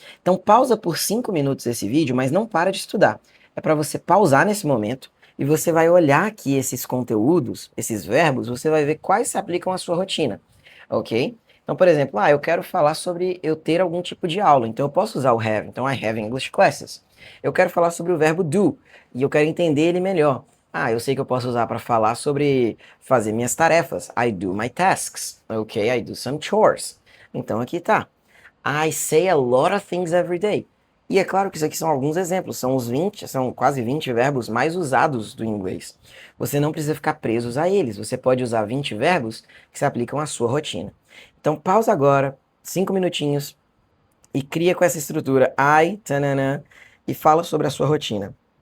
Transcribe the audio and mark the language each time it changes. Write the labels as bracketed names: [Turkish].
[Portuguese] Então, pausa por 5 minutos esse vídeo, mas não para de estudar. É para você pausar nesse momento e você vai olhar aqui esses conteúdos, esses verbos, você vai ver quais se aplicam à sua rotina, ok? Então, por exemplo, eu quero falar sobre eu ter algum tipo de aula, então eu posso usar o have, então [English] I have English classes. [Portuguese] Eu quero falar sobre o verbo do, e eu quero entender ele melhor. Eu sei que eu posso usar para falar sobre fazer minhas tarefas. [English] I do my tasks, ok? I do some chores. [Portuguese] Então aqui tá. [English] I say a lot of things every day. [Portuguese] E é claro que isso aqui são alguns exemplos, são quase 20 verbos mais usados do inglês. Você não precisa ficar presos a eles, você pode usar 20 verbos que se aplicam à sua rotina. Então pausa agora, 5 minutinhos, e cria com essa estrutura I, tanana, e fala sobre a sua rotina.